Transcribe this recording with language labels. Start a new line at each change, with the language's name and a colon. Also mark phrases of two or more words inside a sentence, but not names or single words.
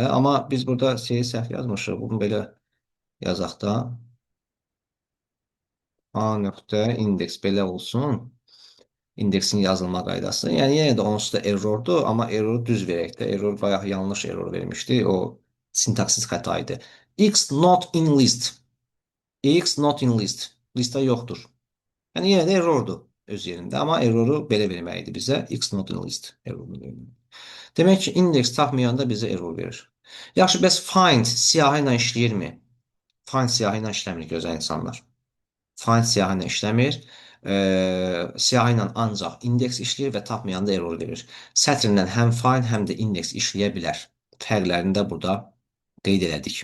Azerbaijani: Amma biz burada şeyi səhv yazmışıq. Bunu belə yazaq da. A nöqtə indeks belə olsun. İndeksin yazılma qaydası. Yəni yenə də onsuz da errordur, amma erroru düz verək də. Error bayaq yanlış error vermişdi. O sintaksis xəta idi.
English: X not in list. X not in list.
Azerbaijani: Listə yoxdur. Yəni yenə də errordur öz yerində, amma erroru belə verməkdir bizə.
English: X not in list
Azerbaijani: errorunu vermək. Demək ki, indeks tapmayanda bizə error verir. Yaxşı, bəs find siyahı ilə işləyirmi? Find siyahı ilə işləmir gözəl insanlar. Find siyahı ilə işləmir. Siyahı ilə ancaq indeks işləyir və tapmayanda error verir. Sətrindən həm find, həm də indeks işləyə bilər. Fərqlərini də burada qeyd elədik.